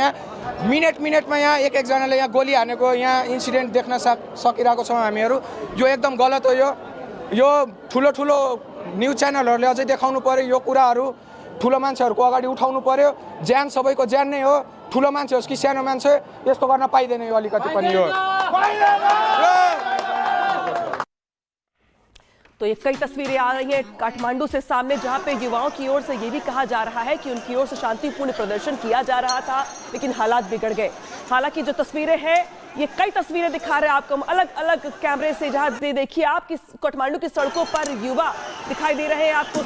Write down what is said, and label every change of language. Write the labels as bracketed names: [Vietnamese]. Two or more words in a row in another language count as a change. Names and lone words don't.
[Nepali] यहाँ मिनेटमा यहाँ एकजनाले यहाँ गोली हानेको यहाँ इन्सिडेन्ट देख्न सकिरहेको छौँ हामीहरू। यो एकदम गलत हो। यो ठुलो न्युज च्यानलहरूले अझै देखाउनु पर्यो। यो कुराहरू ठुलो मान्छेहरूको अगाडि उठाउनु पर्यो। ज्यान सबैको ज्यान नै हो, ठुलो मान्छे होस् कि सानो मान्छे, यस्तो गर्न पाइँदैन यो अलिकति पनि। यो [Hindi] तो ये कई तस्वीरें आ रही हैं काठमांडू से सामने, जहां पे युवाओं की ओर से ये भी कहा जा रहा है कि उनकी ओर से शांतिपूर्ण प्रदर्शन किया जा रहा था, लेकिन हालात बिगड़ गए। हालांकि जो तस्वीरें हैं, ये कई तस्वीरें दिखा रहे हैं आपको अलग अलग कैमरे से, जहां देखिए आप काठमांडू की सड़कों पर युवा दिखाई दे रहे हैं आपको।